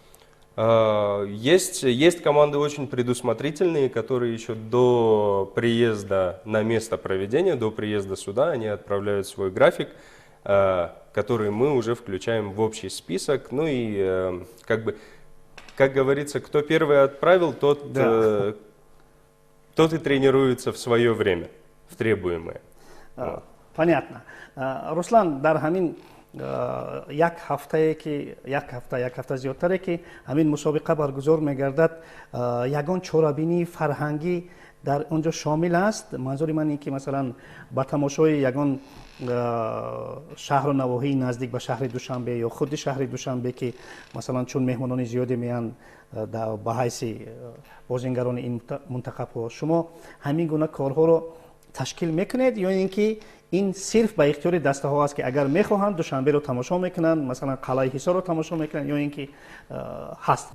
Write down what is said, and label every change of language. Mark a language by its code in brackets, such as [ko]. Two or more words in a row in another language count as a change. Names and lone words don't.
[ru] Есть команды очень предусмотрительные, которые еще до приезда на место проведения, до приезда сюда, они отправляют свой график, который мы уже включаем в общий список. Ну и как говорится, кто первый отправил, тот и тренируется в свое время, в требуемое. Понятно. [tg] Руслан, дар ҳамин як ҳафта зиёдтаре ки ҳамин мусобиқа баргузор мегардад, ягон чорабинии фарҳангӣ дар онҷо шомил аст. манзури ман ин ки масалан ба тамошои ягон шаҳру навоҳии наздик ба шаҳри Душанбе ё худи шаҳри Душанбе ки масалан чун меҳмонони зиёде меянд ба ҳайси бозингарони ин мунтахабҳо, шумо ҳамин гуна корҳоро ташкил мекунед ё ин ки ин сирф ба ихтиёри дастаҳо аст ки агар мехоҳанд Душанберо тамошо мекунанд, масалан қалъаи Ҳисорро тамошо мекунанд, ё ин ки ҳаст?